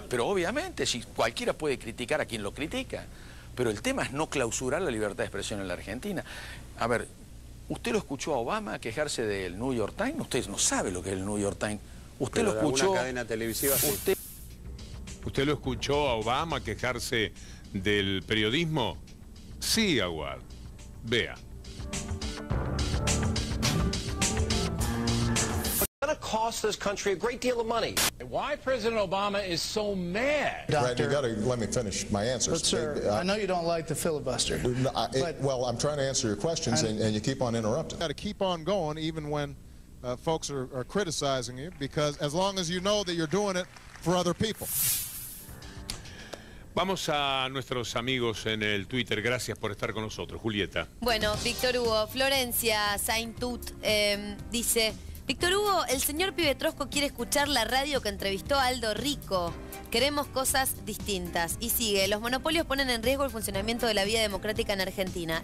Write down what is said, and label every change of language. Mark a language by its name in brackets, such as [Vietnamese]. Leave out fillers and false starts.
[Spanish] pero obviamente, si cualquiera puede criticar a quien lo critica, pero el tema es no clausurar la libertad de expresión en la Argentina. A ver, ¿usted lo escuchó a Obama quejarse del New York Times? Usted no sabe lo que es el New York Times. ¿Usted Pero lo escuchó? ¿Una cadena televisiva? ¿Usted lo escuchó a Obama quejarse del periodismo? Sí, Aguad. Vea. [English] It's going to cost this country a great deal of money. Why President Obama is so mad? Brad, you got to let me finish my answers. But, sir, I know you don't like the filibuster. Well, I'm trying to answer your questions, and you keep on interrupting. Got to keep on going, even when folks are criticizing you, because as long as you know that you're doing it for other people. [Spanish] Vamos a nuestros amigos en el Twitter. Gracias por estar con nosotros. Julieta. Bueno, Víctor Hugo, Florencia Saintut dice: Víctor Hugo, el señor Pibe Trosco quiere escuchar la radio que entrevistó a Aldo Rico. Queremos cosas distintas. Y sigue: los monopolios ponen en riesgo el funcionamiento de la vida democrática en Argentina.